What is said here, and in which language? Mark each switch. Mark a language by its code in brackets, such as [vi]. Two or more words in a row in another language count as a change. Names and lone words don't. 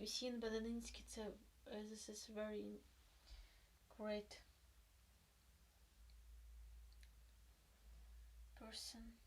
[en] Усін Баданінський це this is very great person.